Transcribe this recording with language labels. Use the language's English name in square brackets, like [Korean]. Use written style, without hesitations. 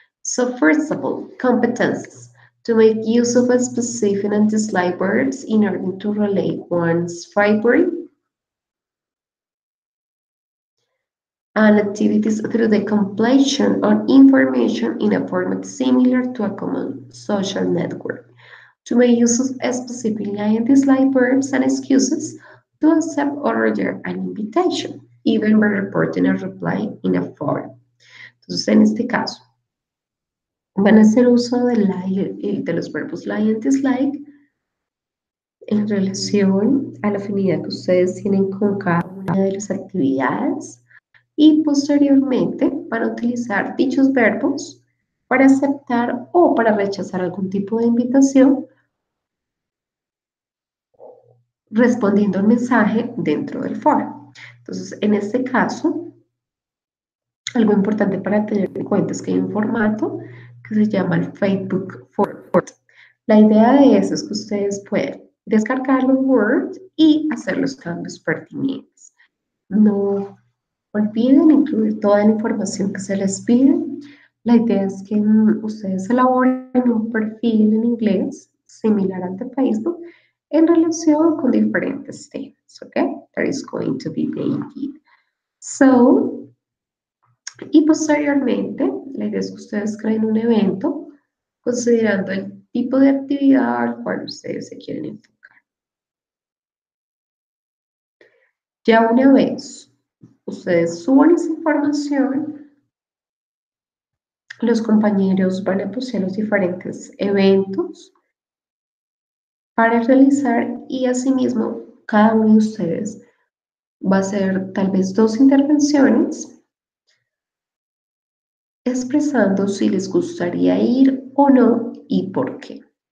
[English] So first of all, competences. To make use of a specific and disliked words in order to relate one's favorite and activities through the completion of information in a format similar to a common social network. To make use of a specific like and dislike verbs and excuses to accept or reject an invitation, even by reporting a reply in a forum. [Spanish] Entonces, en este caso, van a hacer uso de, de los verbos like and dislike en relación a la afinidad que ustedes tienen con cada una de las actividades y posteriormente van a utilizar dichos verbos para aceptar o para rechazar algún tipo de invitación respondiendo al mensaje dentro del foro. Entonces, en este caso, algo importante para tener en cuenta es que hay un formato que se llama el Facebook Forward. La idea de eso es que ustedes puedan descargar los Word y hacer los cambios pertinentes. No olviden incluir toda la información que se les pide. La idea es que ustedes elaboren un perfil en inglés similar al de Facebook en relación con diferentes temas, ¿ok? [English] That is going to be needed. [Spanish] So, y posteriormente, la idea es que ustedes creen un evento considerando el tipo de actividad al cual ustedes se quieren enfocar. Ya una vez ustedes suban esa información, los compañeros van a postear los diferentes eventos para realizar y asimismo cada uno de ustedes va a hacer tal vez 2 intervenciones expresando si les gustaría ir o no y por qué.